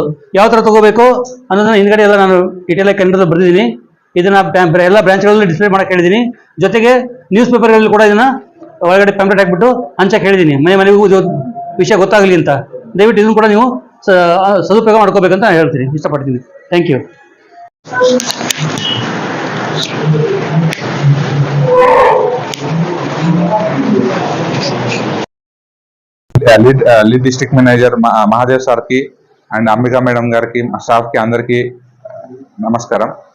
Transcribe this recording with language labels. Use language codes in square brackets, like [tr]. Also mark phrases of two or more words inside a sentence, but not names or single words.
[kn] ಯಾವ ಥರ ತಗೋಬೇಕು ಅನ್ನೋದನ್ನ ಹಿಂದ್ಗಡೆ ಎಲ್ಲ ನಾನು ಡೀಟೇಲ್ ಆಗಿ ಕನ್ನಡದಲ್ಲಿ ಬರೆದಿದ್ದೀನಿ. ಇದನ್ನ ಎಲ್ಲ ಬ್ರಾಂಚ್ಗಳಲ್ಲಿ ಡಿಸ್ಪ್ಲೇ ಮಾಡಕ್ಕೆ ಹೇಳಿದ್ದೀನಿ. ಜೊತೆಗೆ ನ್ಯೂಸ್ ಪೇಪರ್ಗಳಲ್ಲಿ ಕೂಡ ಇದನ್ನ ಒಳಗಡೆ ಪ್ಯಾಂಪ್ಲೆಟ್ ಹಾಕ್ಬಿಟ್ಟು ಹಂಚಕ್ಕೆ ಹೇಳಿದ್ದೀನಿ, ಮನೆಗೂ ವಿಷಯ ಗೊತ್ತಾಗಲಿ ಅಂತ. ದಯವಿಟ್ಟು ಇದನ್ನು ಕೂಡ ನೀವು ಸದುಪಯೋಗ ಮಾಡ್ಕೋಬೇಕಂತ ಹೇಳ್ತೀನಿ, ಇಷ್ಟಪಡ್ತೀನಿ. [en] Thank you. Lead District Manager [te] మహాదేవ్ సార్కి అండ్ అంబికా మేడం గారికి, స్టాఫ్కి అందరికీ నమస్కారం.